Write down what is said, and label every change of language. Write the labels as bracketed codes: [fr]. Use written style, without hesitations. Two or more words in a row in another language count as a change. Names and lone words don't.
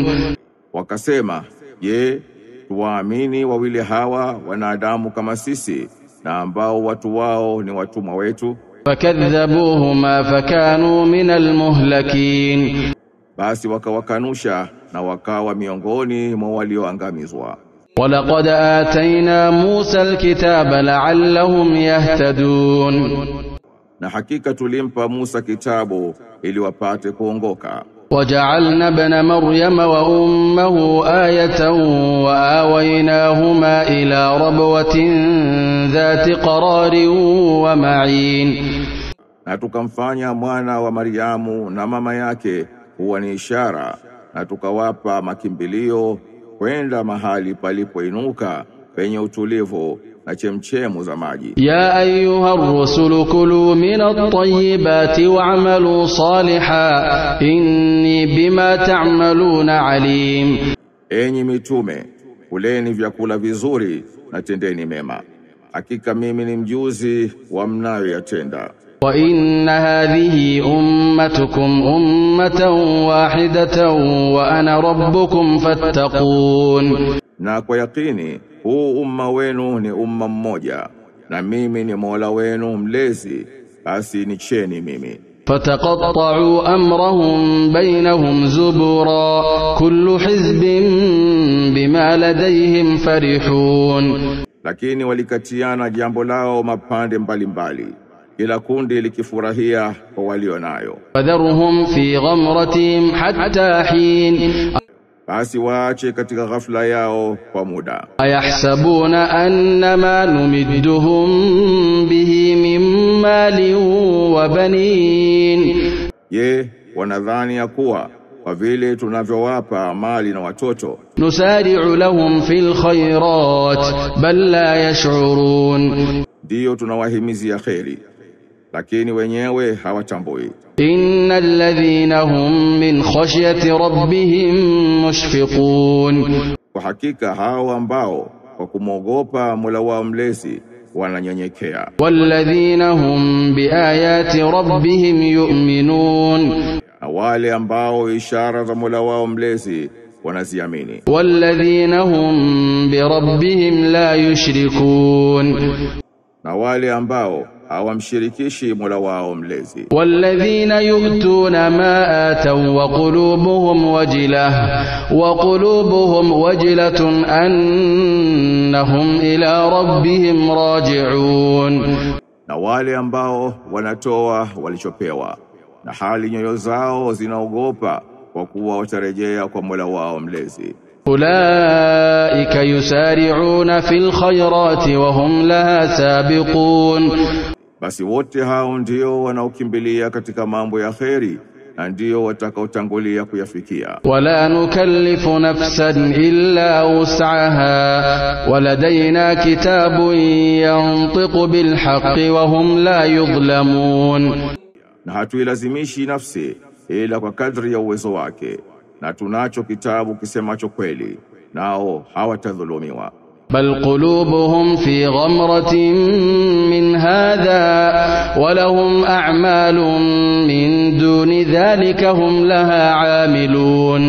[sw] Wakasema, je, tuwaamini wawili hawa wanadamu kama sisi, na ambao watu wao ni watumwa wetu? [ar] فكذبوهما فكانوا من المهلكين. [sw] Basi wakawakanusha na wakawa miongoni mwa walioangamizwa. [ar] ولقد آتينا موسى الكتاب لعلهم يهتدون. [sw] Na hakika tulimpa Musa kitabu ili wapate kuongoka. [ar] وجعلنا ابن مريم وأمه آية وآويناهما إلى ربوة ذات قرار ومعين. [sw] Na tukamfanya mwana wa Mariamu na mama yake kuwa ni ishara, na tukawapa makimbilio kwenda mahali palipoinuka penye utulivu na chemchemu za maji. [ar] يا أيها الرسل كلوا من الطيبات واعملوا صالحا إني بما تعملون عليم. [sw] Enyi mitume, kuleni vyakula vizuri na tendeni mema, hakika mimi ni mjuzi wa mnayoyatenda. [ar] وإن هذه أمتكم أمة واحدة وأنا ربكم فاتقون. [sw] Na kwa yakini huu umma wenu ni umma mmoja, na mimi ni Mola wenu mlezi, basi nicheni mimi. [ar] فتقطعوا أمرهم بينهم زبرا كل حزب بما لديهم فرحون. [sw] Lakini walikatiana jambo lao mapande mbalimbali, kila kundi likifurahia kwa walio nayo. [ar] فذرهم في غمرتهم حتى حين. [sw] Basi waache katika ghafla yao kwa muda. [ar] أيحسبون أنما نمدهم به من مال وبنين. [sw] Je, wanadhani ya kuwa kwa vile tunavyowapa mali na watoto [ar] نسارع لهم في الخيرات بل لا يشعرون. [sw] ndiyo tunawahimizia kheri, lakini wenyewe hawatambui. [ar] إن الذين هم من خشية ربهم مشفقون, [sw] kwa hakika hao ambao kwa kumwogopa Mola wao mlezi wananyenyekea. [ar] والذين هم بآيات ربهم يؤمنون, [sw] na wale ambao ishara za Mola wao mlezi wanaziamini. [ar] والذين هم بربهم لا يشركون, [sw] na wale ambao hawamshirikishi Mola wao mlezi. [ar] والذين يؤتون ما آتوا وقلوبهم وجلة أنهم إلى ربهم راجعون, [sw] na wale ambao wanatoa walichopewa na hali nyoyo zao zinaogopa kwa kuwa watarejea kwa Mola wao mlezi. [ar] أولئك يسارعون في الخيرات وهم لها سابقون, [sw] basi wote hao ndio wanaokimbilia katika mambo ya kheri na ndio watakaotangulia kuyafikia. [ar] ولا نكلف نفسا إلا وسعها ولدينا كتاب ينطق بالحق وهم لا يظلمون, [sw] na hatuilazimishi nafsi ila kwa kadri ya uwezo wake, na tunacho kitabu kisemacho kweli, nao hawatadhulumiwa. [ar] بل قلوبهم في غمرة من هذا ولهم أعمال من دون ذلك هم لها عاملون,